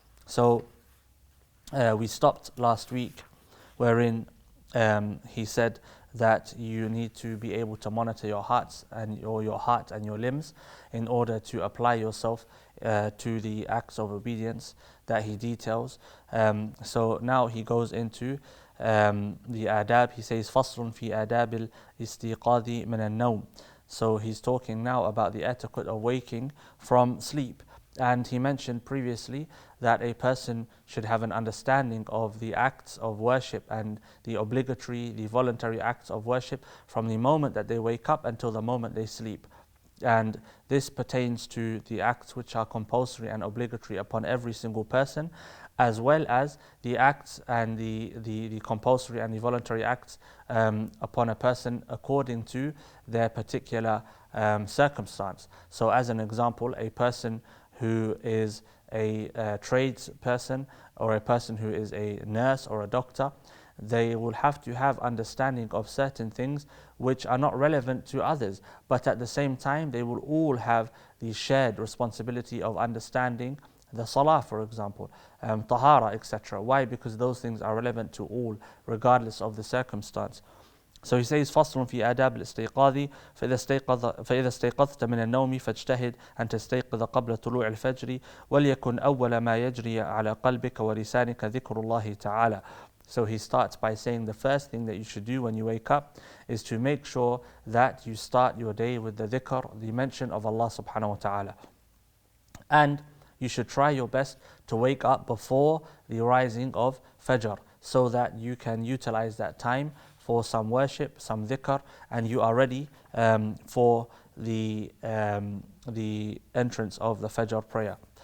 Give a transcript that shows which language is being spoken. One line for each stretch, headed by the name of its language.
English: So we stopped last week wherein he said that you need to be able to monitor your hearts and your heart and your limbs in order to apply yourself to the acts of obedience that he details. So now he goes into the adab. He says
Arabic: فصل في آداب الاستيقاظ من النوم.
English: So he's talking now about the etiquette of waking from sleep. And he mentioned previously that a person should have an understanding of the acts of worship and the obligatory, the voluntary acts of worship from the moment that they wake up until the moment they sleep. And this pertains to the acts which are compulsory and obligatory upon every single person, as well as the acts and the compulsory and the voluntary acts upon a person according to their particular circumstance. So as an example, a person who is a trades person, or a person who is a nurse or a doctor, they will have to have understanding of certain things which are not relevant to others, but at the same time they will all have the shared responsibility of understanding the salah, for example, tahara, etc. Why? Because those things are relevant to all, regardless of the circumstance. So he says
Arabic: فصل في آداب الاستيقاظ فإذا استيقظت من النوم فاجتهد أن تستيقظ قبل طلوع الفجر وليكن أول ما يجري على قلبك ولسانك ذكر الله تعالى.
English: So he starts by saying the first thing that you should do when you wake up is to make sure that you start your day with the dhikr, the mention of Allah subhanahu wa ta'ala. And you should try your best to wake up before the rising of Fajr, so that you can utilize that time for some worship, some dhikr, and you are ready for the entrance of the Fajr prayer.